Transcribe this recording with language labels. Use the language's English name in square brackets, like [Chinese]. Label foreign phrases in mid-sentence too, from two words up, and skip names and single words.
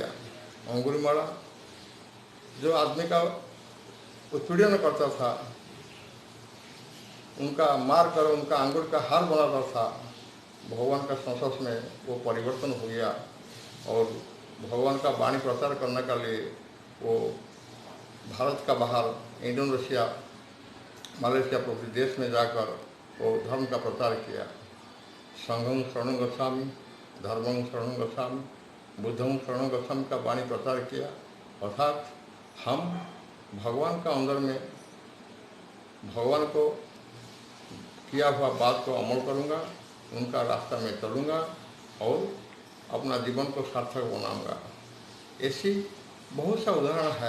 [Hindi] अंगुलीमाला जो आदमी का उत्पीड़न करता था, उनका मार कर उनका अंगुल का हार बनाता था, भगवान का संस्पर्श में वो परिवर्तन हो गया और भगवान का वाणी प्रचार करने के लिए वो भारत का बाहर इंडोनेशिया, मलेशिया प्रभृति देश में जाकर वो धर्म का प्रचार किया। [Pali] संघं शरणं गच्छामि, धर्मं शरणं गच्छामि, बुद्धं शरणं गच्छामि [Hindi] का वाणी प्रचार किया। अर्थात हम भगवान का अंदर में भगवान को किया हुआ बात को अमल करूँगा, उनका रास्ता में चलूँगा और अपना जीवन को सार्थक बनाऊँगा। ऐसी बहुत सा उदाहरण है।